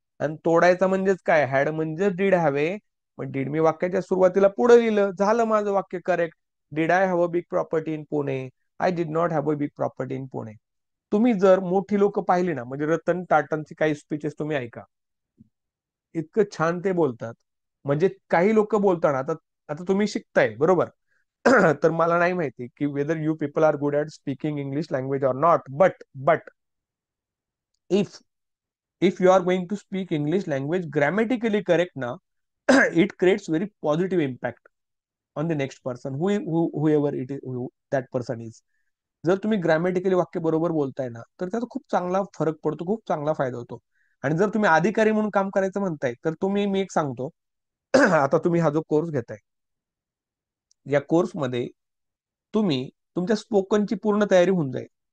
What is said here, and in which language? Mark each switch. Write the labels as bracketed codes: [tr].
[mr] आणि तोडायचा म्हणजेच काय, हॅड म्हणजे डीड हॅवे. मग डीड मी वाक्याच्या सुरुवातीला पुढे लिहिलं, झालं माझं वाक्य correct. [en] Did I have a big property in Pune, I did not have a big property in Pune. [mr] तुम्ही जर मोठी लोक पाहिली ना, म्हणजे रतन टाटांची काही स्पीचेस तुम्ही ऐका, इतकं छान ते बोलतात. म्हणजे काही लोक बोलताना, आता आता तुम्ही शिकताय बरोबर. तर मला नाही माहिती की [en] Weather you people are good at speaking English language or not, but if if you are going to speak English language grammatically correct now, it creates very positive impact on the next person, whoever it is, that person is. [mr] जर तुम्ही grammatically वाक्य बरोबर बोलताय ना, तर त्याचा खूप चांगला फरक पडतो, खूप चांगला फायदा होतो. आणि जर तुम्ही अधिकारी म्हणून काम करायचं म्हणताय, तर तुम्ही, मी एक सांगतो. आता तुम्ही हा जो कोर्स घेताय, या कोर्समध्ये तुम्ही तुमच्या स्पोकनची पूर्ण तयारी होऊन जाईल.